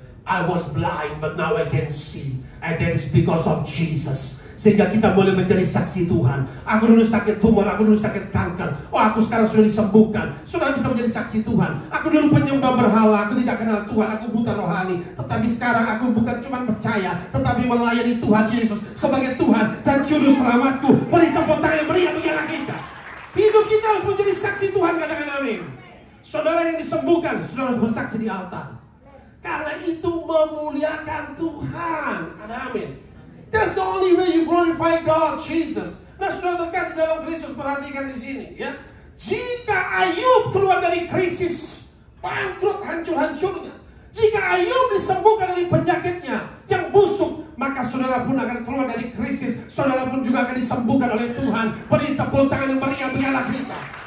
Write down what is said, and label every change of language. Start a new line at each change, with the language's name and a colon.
English: I was blind, but now I can see. And that is because of Jesus.
Indonesian: Sehingga kita boleh menjadi saksi Tuhan. Aku dulu sakit tumor, aku dulu sakit kanker. Oh, aku sekarang sudah disembuhkan. Saudara bisa menjadi saksi Tuhan. Aku dulu penyembah berhala, aku tidak kenal Tuhan, aku buta rohani. Tetapi sekarang aku bukan cuma percaya, tetapi melayani Tuhan Yesus sebagai Tuhan dan Juru Selamatku. Beri tepuk tangan yang meriah bagi anak kita. Hidup kita harus menjadi saksi Tuhan, katakan amin. Saudara yang disembuhkan, saudara harus bersaksi di altar. Karena itu memuliakan Tuhan. Ada amin.
English: That's the only way you glorify God, Jesus.
Indonesian: Nah, saudara terkasih dalam Kristus, perhatikan di sini, ya. Jika Ayub keluar dari krisis, bangkrut, hancur-hancurnya, jika Ayub disembuhkan dari penyakitnya yang busuk, maka saudara pun akan keluar dari krisis. Saudara pun juga akan disembuhkan oleh Tuhan. Beri tepuk tangan yang meriah bagi Allah kita.